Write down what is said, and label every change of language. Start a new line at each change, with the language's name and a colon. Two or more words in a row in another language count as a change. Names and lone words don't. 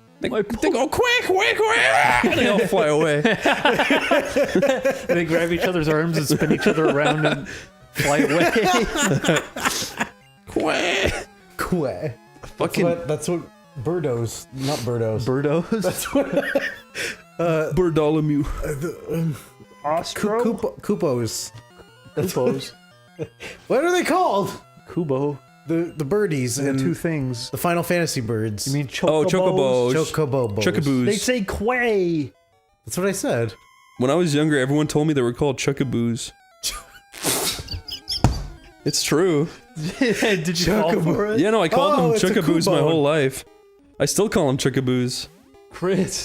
English: They go quick, and they all fly away. they grab each other's arms and spin each other around and fly away. Quack. Quack. Fucking That's what Birdos, not Birdos. Birdos? That's what Berdolomew. Ostro? Kupos. Kupos. What are they called? Kubo. The birdies And and two things. the Final Fantasy birds. You mean Oh, chocobos? chocobos. Chocobobos. Chuckaboos. They say quay. That's what I said. When I was younger, everyone told me they were called chuckaboos. It's true. Did you fall for it? Yeah, no, I called them it's a chookaboos my Cubone. whole life. I still call them chookaboos. Chris.